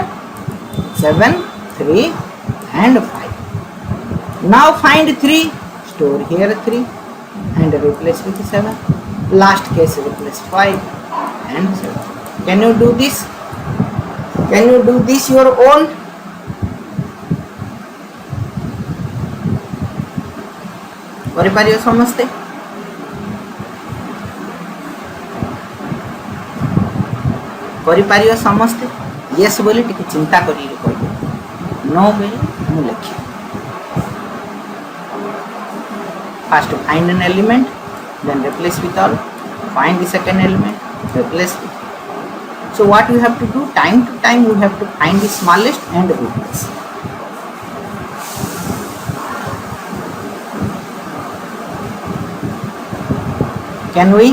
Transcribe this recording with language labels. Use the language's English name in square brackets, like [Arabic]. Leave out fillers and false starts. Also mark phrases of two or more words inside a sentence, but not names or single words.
[English] 7, 3 and 5. Now find 3, store here 3 and replace with 7. Last case replace 5 and 7. Can you do this? Can you do this your own? [Odia] କରିପାରିବ ସମସ୍ତେ? କରିପାରିବ ସମସ୍ତେ? yes ବୋଲି ଟିକେ ଚିନ୍ତା କରିକି କହିବେ, no ବୋଲି ମୁଁ ଲେଖି। [English] First find an element, then replace with all. Find the second element, replace with. So what we have to do? Time to time we have to find the smallest and replace. Can we?